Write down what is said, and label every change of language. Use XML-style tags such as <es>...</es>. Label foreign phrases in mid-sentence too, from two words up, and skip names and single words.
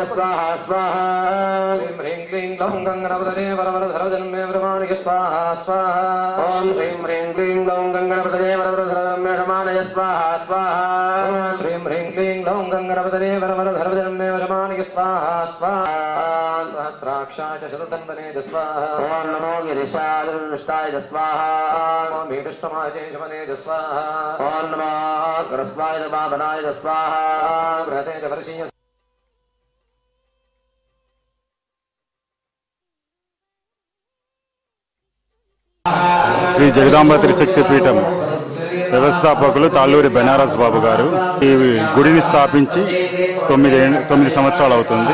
<sa>स्वाहा स्वाहा ह्रीं ह्रीं क्लीं ग्लौं गङ्गणपतये वरवर सर्वजन्मे ब्रह्माणि स्वाहा स्वाहा ॐ ह्रीं ह्रीं क्लीं ग्लौं गङ्गणपतये वरवर सर्वजन्मे ब्रह्माणि स्वाहा स्वाहा ह्रीं ह्रीं क्लीं ग्लौं गङ्गणपतये वरवर सर्वजन्मे ब्रह्माणि स्वाहा स्वाहा सहस्राक्षाय शततन्वने स्वाहा ॐ नमो गिरिशाय स्वाहा ॐ भीष्टमाय शमने स्वाहा ॐ नमो ग्रस्वाय बाबनाय स्वाहा बृहते वर्षीय</sa> <te>శ్రీ జగదాంబ త్రిశక్తి పీఠం వ్యవస్థాపకులు తాళ్లూరి బనారస్ బాబు గారు ఈ గుడిని స్థాపించి 9 సంవత్సరాలు అవుతుంది.</te>